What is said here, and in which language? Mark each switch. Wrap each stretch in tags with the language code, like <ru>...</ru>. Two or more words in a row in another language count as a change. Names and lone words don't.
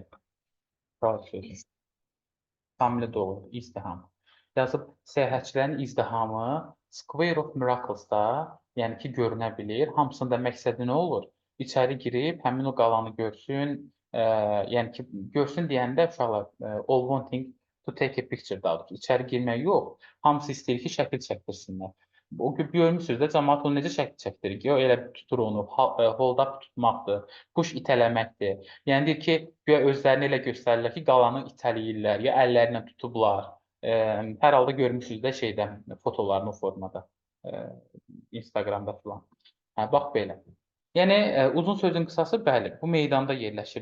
<az>Crowd sözü. Tamamilə doğru, izdiham. Yazıb səyahətçilərin izdihamı Square of Miracles-da, yəni ki, görünə bilir. Hamısında məqsədi nə olur? İçəri girib həmin o qalanı görsün, yəni ki, görsün deyəndə uşaqlar</az> <en>all wanting to take a picture</en> <az>daha doğrusu. İçəri girmək yox, hamısı istəyir ki, şəkil çəkdirsinlər. O görmüsünüz də cəmaət onu necə şəkil çəkdirir ki, o elə tutur onu,</az> <en>hold up</en> <az>tutmaqdır, push itələməkdir. Yəni deyir ki, guya özlərini elə göstərirlər ki, qalanı itələyirlər, ya əllərlə tutublar. Hər halda görmüsünüz də şeydə, fotolarını o formada, Instagramda filan. Hə, bax belə. Yəni, uzun sözün qısası, bəli, bu meydanda yerləşir.</az>